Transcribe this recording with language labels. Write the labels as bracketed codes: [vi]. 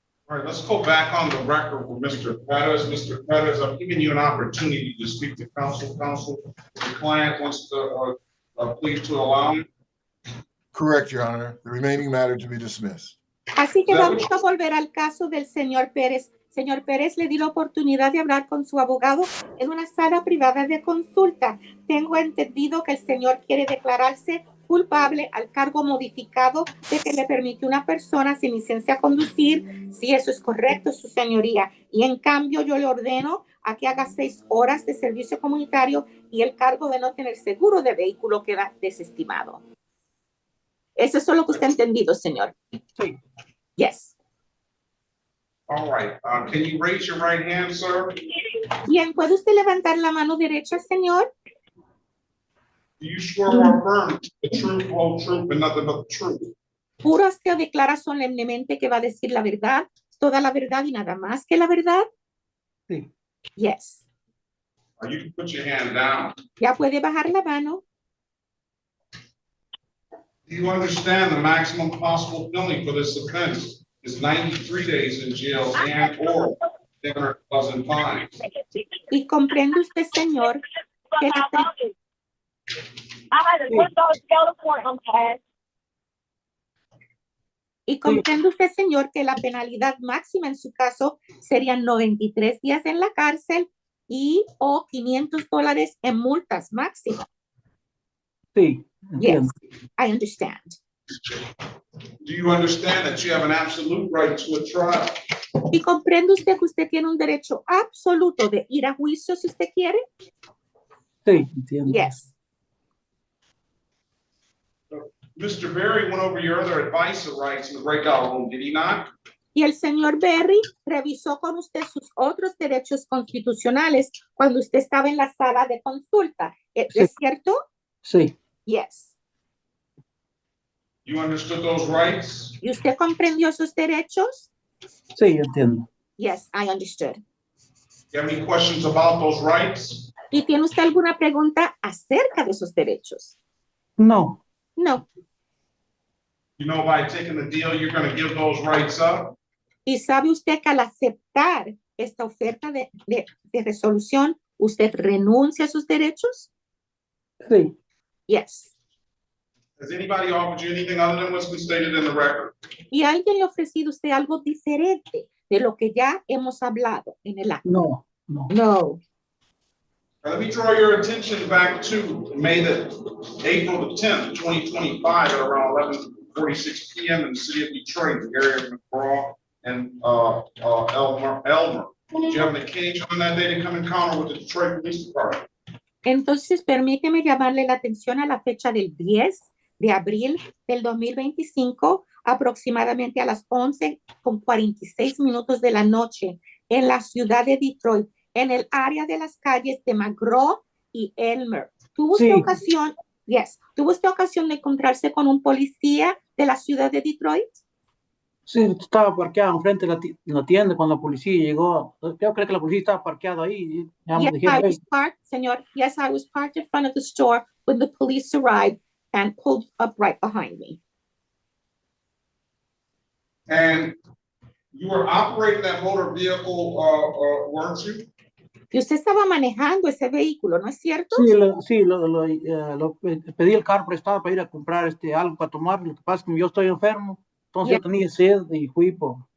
[en] All right, let's go back on the record with Mr. Perez. Mr. Perez, I'm giving you an opportunity to speak to counsel. Counsel, the client wants to, please to allow him. Correct, Your Honor. The remaining matter to be dismissed. [es] Así que vamos a volver al caso del señor Pérez. Señor Pérez, le di la oportunidad de hablar con su abogado en una sala privada de consulta. Tengo entendido que el señor quiere declararse culpable al cargo modificado de que le permitió a una persona sin licencia a conducir. Si eso es correcto, su señoría. Y en cambio, yo le ordeno a que haga 6 horas de servicio comunitario y el cargo de no tener seguro de vehículo queda desestimado. Eso es lo que usted ha entendido, señor. Sí. [en] Yes. All right. Can you raise your right hand, sir? [es] Bien, ¿puede usted levantar la mano derecha, señor? [en] Do you swear or affirm the truth, whole truth, and nothing but the truth? [es] ¿Jura usted o declara solemnemente que va a decir la verdad, toda la verdad y nada más que la verdad? Sí. [en] Yes. You can put your hand down. [es] Ya puede bajar la mano. [en] Do you understand the maximum possible penalty for this offense is 93 days in jail and or 10,000 fines? [es] Y comprende usted, señor, que la Y comprende usted, señor, que la penalidad máxima en su caso serían 93 días en la cárcel y o $500 en multas máximas. Sí, [en] Yes, [es] entiendo. [en] I understand. Do you understand that you have an absolute right to a trial? [es] ¿Y comprende usted que usted tiene un derecho absoluto de ir a juicio si usted quiere? Sí, entiendo. [en] Yes. Mr. Berry went over your other advice rights in the breakout room, did he not? [es] Y el señor Berry revisó con usted sus otros derechos constitucionales cuando usted estaba en la sala de consulta. ¿Es cierto? Sí. [en] Yes. You understood those rights? [es] ¿Y usted comprendió esos derechos? Sí, entiendo. [en] Yes, I understood. You have any questions about those rights? [es] ¿Y tiene usted alguna pregunta acerca de esos derechos? No. [en] No. You know, by taking the deal, you're going to give those rights up? [es] ¿Y sabe usted que al aceptar esta oferta de resolución, usted renuncia a sus derechos? Sí. [en] Yes. Has anybody offered you anything other than what's been stated in the record? [es] ¿Y alguien le ha ofrecido a usted algo diferente de lo que ya hemos hablado en el acto? No, no. [en] No. Now, let me draw your attention back to April the 10th, 2025 at around 11:46 p.m. in the city of Detroit, the area of McGraw and Elmer. Did you have an occasion on that day to come encounter with the Detroit Police Department? [es] Entonces, permíteme llamarle la atención a la fecha del 10 de abril del 2025, aproximadamente a las 11:46 de la noche, en la ciudad de Detroit, en el área de las calles de McGraw y Elmer. ¿Tuvo usted ocasión? Yes. ¿Tuvo usted ocasión de encontrarse con un policía de la ciudad de Detroit? Sí, estaba parqueado enfrente de la tienda cuando la policía llegó. Yo creo que la policía estaba parqueado ahí. Ya me [en] Yes, [es] dijeron, [en] I was parked, señor. Yes, I was parked in front of the store when the police arrived and pulled up right behind me. And you were operating that motor vehicle, weren't you? [es] Y usted estaba manejando ese vehículo, ¿no es cierto? Sí, pedí el carro prestado para ir a comprar algo para tomar. Lo que pasa es que yo estoy enfermo, entonces yo tenía sed y fui por